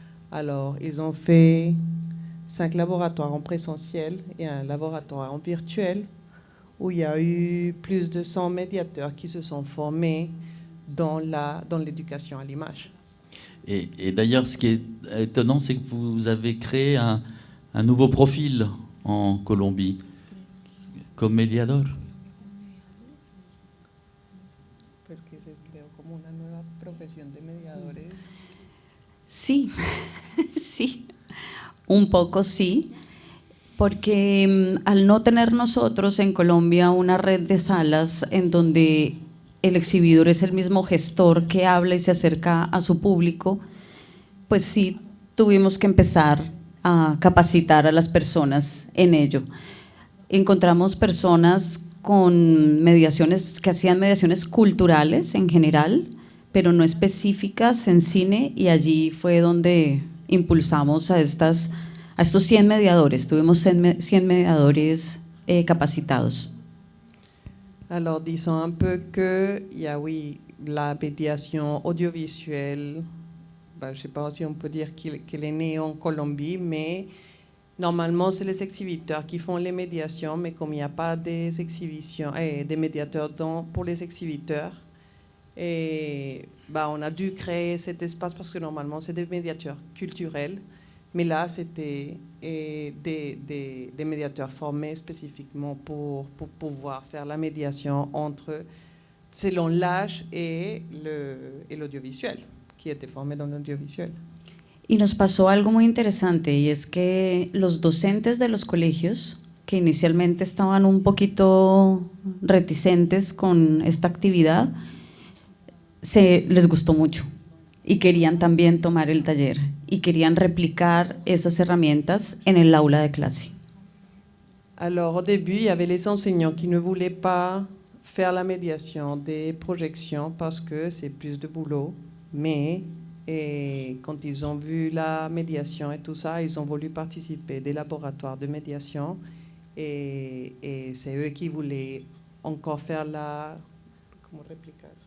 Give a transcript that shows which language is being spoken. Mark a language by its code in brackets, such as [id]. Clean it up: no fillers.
[fr] Alors, ils ont fait 5 laboratoires en présentiel et un laboratoire en virtuel où il y a eu plus de 100 médiateurs qui se sont formés dans l'éducation à l'image. Et d'ailleurs, ce qui est étonnant, c'est que vous avez créé un nouveau profil en Colombie, comme médiador. [es] Pues que se creó como una nueva profesión de mediadores. Sí, sí, un poco sí, porque al no tener nosotros en Colombia una red de salas en donde el exhibidor es el mismo gestor que habla y se acerca a su público, pues sí tuvimos que empezar a capacitar a las personas en ello. Encontramos personas con mediaciones, que hacían mediaciones culturales en general, pero no específicas en cine, y allí fue donde impulsamos a estos 100 mediadores. Tuvimos 100 mediadores capacitados. [fr] Alors, disons un peu qu'il y a, oui, la médiation audiovisuelle, je ne sais pas si on peut dire qu'elle est née en Colombie, mais normalement, c'est les exhibiteurs qui font les médiations, mais comme il n'y a pas des exhibitions, des médiateurs pour les exhibiteurs, et on a dû créer cet espace parce que normalement, c'est des médiateurs culturels, mais là, c'était des médiateurs formés spécifiquement pour pouvoir faire la médiation selon l'âge et l'audiovisuel, qui était formé dans l'audiovisuel. [es] Y nos pasó algo muy interesante, y es que los docentes de los colegios, que inicialmente estaban un poquito reticentes con esta actividad, les gustó mucho y querían también tomar el taller y querían replicar esas herramientas en el aula de clase. [fr] Alors au début, il y avait les enseignants qui ne voulaient pas faire la médiation des projections parce que c'est plus de boulot, mais quand ils ont vu la médiation et tout ça, ils ont voulu participer des laboratoires de médiation et c'est eux qui voulaient encore faire comment répliquer?